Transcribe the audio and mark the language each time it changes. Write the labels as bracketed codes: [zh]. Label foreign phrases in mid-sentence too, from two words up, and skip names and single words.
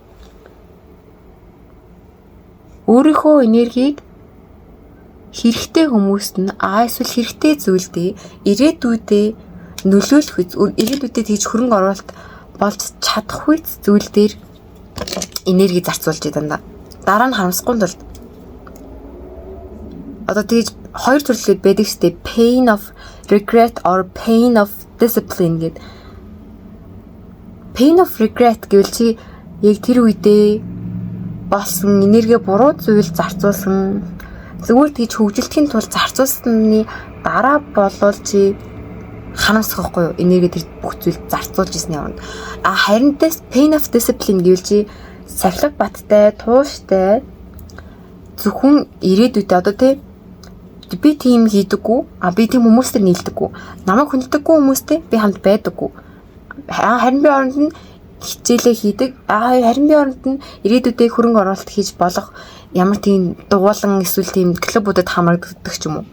[mn] Өөрийнхөө энергийг хэрэгтэй хүмүүст нь эсвэл хэрэгтэй зүйлдээ ирээдүйдээ нөлөөлөх ирээдүйдээ тэгж хөрөнгө оруулалт болж чадах үе зүйл дээр энерги зарцуулж дандаа. Дараа нь харамсахгүй тул одоо тэгж хоёр төрлөө байдаг штеп [en] pain of regret or pain of discipline [mn] гэдэг. [en] Pain of regret [mn] гэвэл чи яг тэр үедээ болсон энерги буруу зүйл зарцуулсан зүгээр тэгж хөгжилтийн тулд зарцуулсны дараа болвол чи харамсахгүй юу? Энерги тэр бүх зүйл зарцуулж ирсний оронд. Харин [en] pain of discipline [mn] гэвэл чи сахилга баттай, тууштай зөвхөн ирээдүйдээ одоо тий би тийм хийдэггүй, би тийм хүмүүстэй нийлдэггүй. Намайг хүнддэггүй хүмүүстэй би хамт байдаггүй. Харин би оронд нь хичээлээ хийдэг. Харин би оронд нь ирээдүйдээ хөрөнгө оруулалт хийж болох ямар тийм дугуулan эсвэл тийм клубуудад хамрагддаг ч юм уу.